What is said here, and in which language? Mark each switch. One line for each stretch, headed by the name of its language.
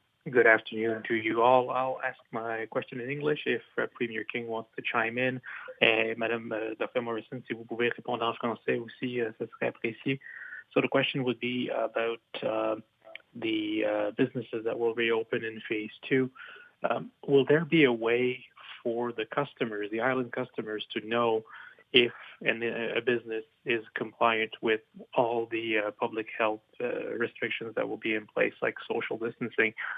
English: Good afternoon to you all. I'll ask my question in English if Premier King wants to chime in.
French: Madame Dr. Morrison, si vous pouvez répondre en français aussi, ce serait apprécié.
English: So the question would be about the businesses that will reopen in phase 2. Will there be a way for the customers, the island customers, to know if a business is compliant with all the public health restrictions that will be in place, like social distancing?